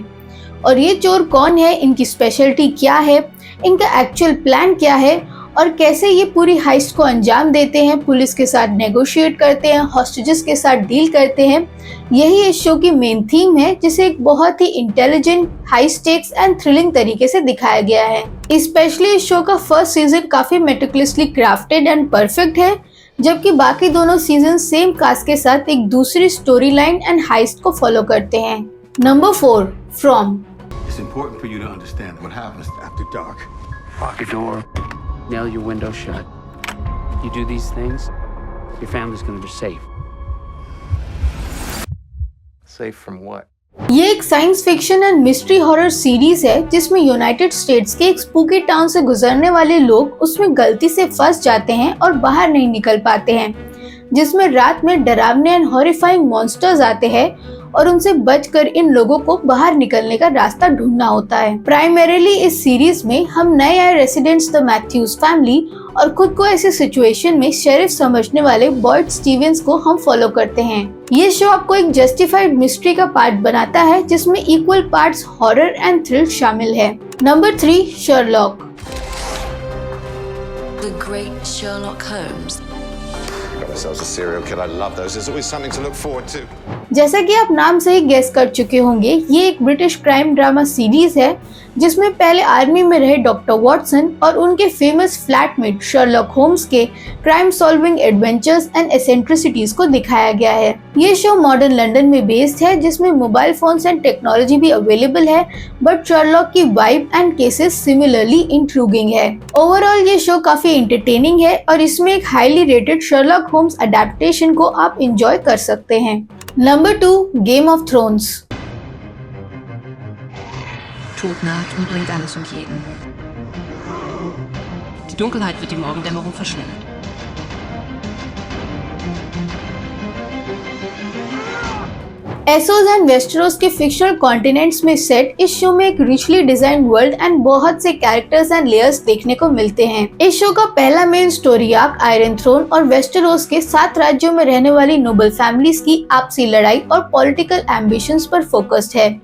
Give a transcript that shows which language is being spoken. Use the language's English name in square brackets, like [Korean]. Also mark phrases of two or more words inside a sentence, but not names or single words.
[Hindi] और ये चोर कौन है, इनकी स्पेशलिटी क्या है, इनका [English] actual plan [Hindi] क्या है और कैसे ये पूरी हाइस्ट को अंजाम देते हैं, पुलिस के साथ नेगोशिएट करते हैं, हॉस्टेजेस के साथ डील करते हैं, यही इस शो की [English] main theme [Hindi] है जिसे एक बहुत ही [English] intelligent, high stakes and thrilling [Hindi] तरीके से दिखाया गया है। स्पेशली इस शो का [English] first season [Hindi] काफी [English] meticulously crafted and perfect [Hindi] है, जबकि बाकी दोनों सीजन [English] same cast [Hindi] के साथ एक दूसरी [English] story line and heist [Hindi] को फॉलो करते हैं। नंबर 4, फ्रॉम। [English] It's important for you to understand what happens after dark. Lock your door, nail your window shut. You do these things, your family's gonna be safe. Safe from what? [Hindi] ये एक [English] science fiction and mystery horror series [Hindi] है जिसमें यूनाइटेड स्टेट्स के एक [English] spooky town [Hindi] से गुजरने वाले लोग उसमें गलती से फंस जाते हैं और बाहर नहीं निकल पाते हैं, जिसमें रात में डरावने [English] and horrifying monsters [Hindi] आते हैं और उनसे बचकर इन लोगों को बाहर निकलने का रास्ता ढूंढना होता है। प्राइमरीली इस सीरीज में हम नए आए रेसिडेंट्स [English] the Matthews family [Hindi] और खुद को ऐसी सिचुएशन में शेरिफ समझने वाले बॉयड स्टीवेंस को हम फॉलो करते हैं। ये शो आपको एक [English] justified mystery [Hindi] का पार्ट बनाता है जिसमें [English] equal parts horror and thrill [Hindi] शामिल है। नंबर 3, शर्लॉक। [English] The great Sherlock Holmes. Got ourselves a serial killer. I love those. There's always something to look forward to. [Hindi] जैसा कि आप नाम से ही गेस कर चुके होंगे, ये एक [English] British crime drama series [Hindi] है जिसमें पहले आर्मी में रहे डॉक्टर वॉटसन और उनके [English] famous flatmate [Hindi] शर्लॉक होम्स के [English] crime solving adventures and eccentricities [Hindi] को दिखाया गया है। ये शो [English] modern London [Hindi] में बेस्ड है जिसमें [English] mobile phones and technology [Hindi] भी अवेलेबल है, बट शर्लॉक की [English] vibe and cases similarly intriguing [Hindi] है। ओवरऑल ये शो काफी एंटरटेनिंग है और इसमें एक [English] highly rated [Hindi] शर्लॉक होम्स अडेप्टेशन को आप एंजॉय कर सकते हैं। [English] Number 2, Game of Thrones. [German] Tod naht und bringt alles und jeden. Die Dunkelheit wird die Morgendämmerung verschwinden. [Hindi] एसोस एंड वेस्टेरोस के [English] fictional continents [Hindi] में सेट इस शो में एक [English] richly design world and [Hindi] बहुत से [English] characters and layers [Hindi] देखने को मिलते हैं। इस शो का पहला [English] main story arc [Hindi] आयरन थ्रोन और वेस्टेरोस के 7 राज्यों में रहने वाली [English] noble families [Hindi] की आपसी लड़ाई और [English] political ambitions [Hindi] पर फोकस्ड है।